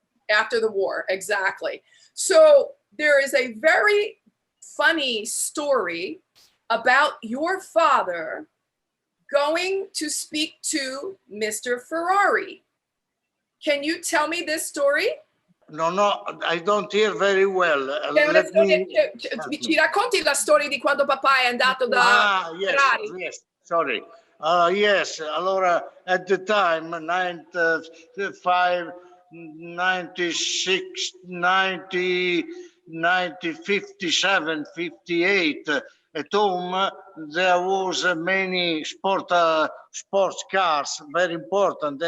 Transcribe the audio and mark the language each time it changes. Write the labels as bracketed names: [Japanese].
[English] After the war, exactly. So there is a very funny story about your father going to speak to Mr. Ferrari. Can you tell me this story? No, I don't hear very well. [Italian] Ci racconti la storia di quando papà è andato da Ferrari? [English] Yes, sorry. Yes, allora at the time, 95, 96, 90, 90, 57, 58, at home, there was many sports cars, very important.